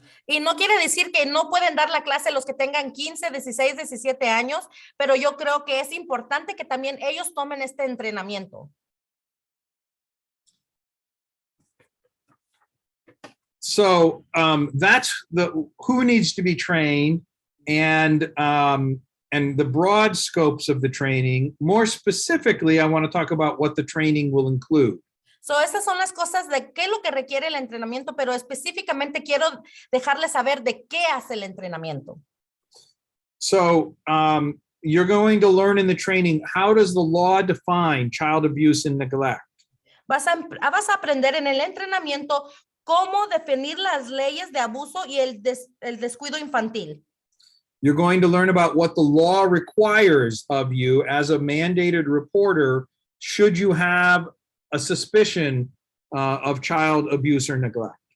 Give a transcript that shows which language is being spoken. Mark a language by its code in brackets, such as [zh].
[es] Y no quiere decir que no pueden dar la clase los que tengan 15, 16, 17 años, pero yo creo que es importante que también ellos tomen este entrenamiento. [en] So that's who needs to be trained and the broad scopes of the training. More specifically, I want to talk about what the training will include. [es] So, esas son las cosas de qué es lo que requiere el entrenamiento, pero específicamente quiero dejarles saber de qué hace el entrenamiento. [en] So, you're going to learn in the training, how does the law define child abuse and neglect? [es] Vas a aprender en el entrenamiento cómo definir las leyes de abuso y el descuido infantil. [en] You're going to learn about what the law requires of you as a mandated reporter should you have a suspicion of child abuse or neglect.